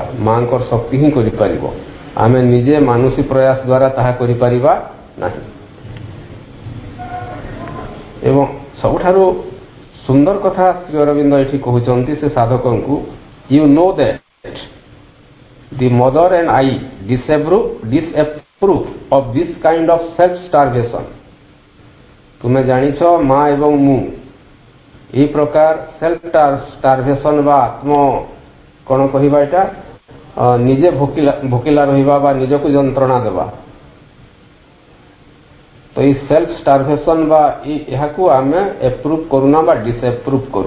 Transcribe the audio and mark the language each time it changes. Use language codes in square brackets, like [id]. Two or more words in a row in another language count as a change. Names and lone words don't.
[or] ମାଙ୍କର ଶକ୍ତି ହିଁ କରିପାରିବ, ଆମେ ନିଜେ ମାନୁଷୀ ପ୍ରୟାସ ଦ୍ୱାରା ତାହା କରିପାରିବା ନାହିଁ। ଏବଂ ସବୁଠାରୁ ସୁନ୍ଦର କଥା ଶ୍ରୀ ଅରବିନ୍ଦ ଏଠି କହୁଛନ୍ତି ସେ ସାଧକଙ୍କୁ, [en] you know that the mother and I disapprove of this kind of self starvation। [or] ତୁମେ ଜାଣିଛ ମା ଏବଂ ମୁଁ ଏହି ପ୍ରକାର [en] self starvation [or] ବା ଆତ୍ମ କ'ଣ କହିବା, ଏଇଟା ନିଜେ ଭୋକିଲା ରହିବା ବା ନିଜକୁ ଯନ୍ତ୍ରଣା ଦେବା, ତ ଏଇ [en] self starvation [or] ବା ଏହାକୁ ଆମେ ଏପ୍ରୁଭ୍ କରୁନା ବା ଡିସଏପ୍ରୁଭ୍ କରୁ।